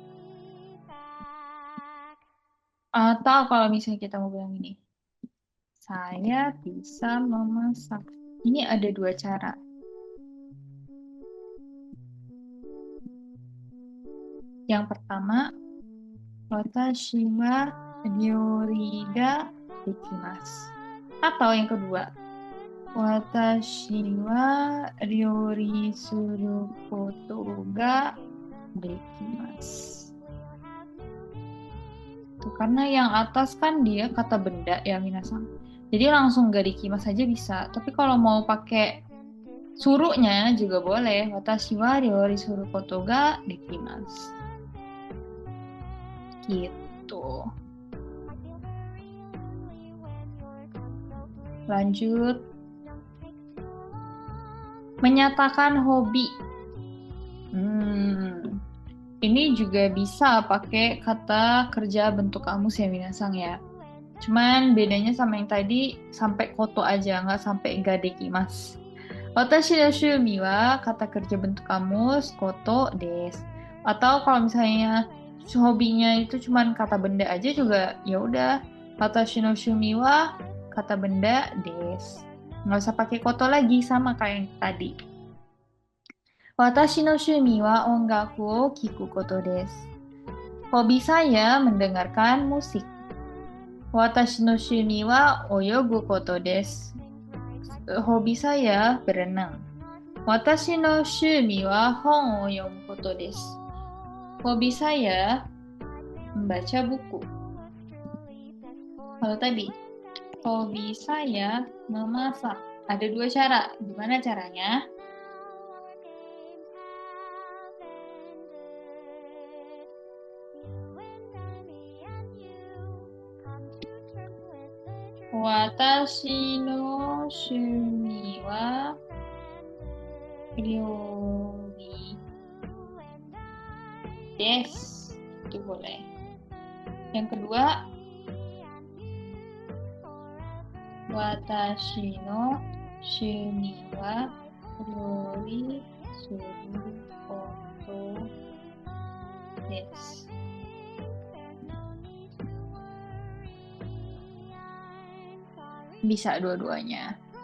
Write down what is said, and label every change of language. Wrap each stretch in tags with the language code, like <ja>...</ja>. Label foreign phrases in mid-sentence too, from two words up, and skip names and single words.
<id>Atau kalau misalnya kita mau bilang ini, saya bisa memasak. Ini ada dua cara. Yang pertama,</id> <ja>私は料理ができます.</ja> <id>Atau yang kedua,</id> <ja>私は料理することができます.</ja> <id>Tuh, karena yang atas kan dia kata benda ya minasan. Jadi langsung</id> <ja>ができます</ja> <id>saja bisa. Tapi kalau mau pakai suruhnya juga boleh.</id> <ja>私は料理することができます.</ja> <id>Gitu. Lanjut. Menyatakan hobi. Ini juga bisa pakai kata kerja bentuk kamus ya minasang ya. Cuman bedanya sama yang tadi sampai koto aja, nggak sampai</id> <ja>ができます. 私の趣味は</ja> <id>kata kerja bentuk kamus</id> <ja>ことです.</ja> <id>Atau kalau misalnya hobinya itu cuman kata benda aja juga ya udah.</id> <ja>私の趣味は</ja> <id>kata benda</id> <ja>です.</ja> <id>Nggak usah pakai koto lagi sama kayak yang tadi.</id> <ja>私の趣味は音楽を聞くことです.</ja> <id>Hobi saya mendengarkan musik.</id> <ja>私の趣味は泳ぐことです.</ja> <id>Hobi saya berenang.</id> <ja>私の趣味は本を読むことです.</ja> <id>Hobi saya membaca buku. Kalau tadi, hobi saya memasak. Ada dua cara. Gimana caranya?</id> <ja>私の趣味は料理です.</ja> <id>Itu boleh. Yang kedua,</id> <ja>私の趣味は料理することです.</ja> <id>Bisa dua-duanya.</id>